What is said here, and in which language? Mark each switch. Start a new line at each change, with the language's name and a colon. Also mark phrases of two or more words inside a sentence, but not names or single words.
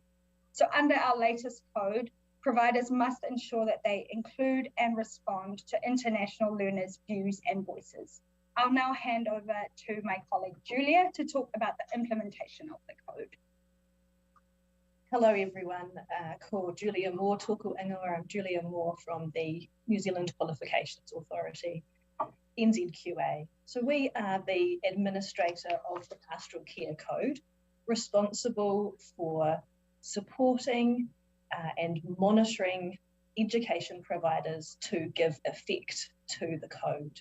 English: So under our latest code, providers must ensure that they include and respond to international learners' views and voices. I'll now hand over to my colleague Julia to talk about the implementation of the code. Hello everyone,
Māori: ko Julia Moore tōku ingoa.
English: I'm Julia Moore from the New Zealand Qualifications Authority, NZQA. So we are the administrator of the Pastoral Care Code, responsible for supporting and monitoring education providers to give effect to the code.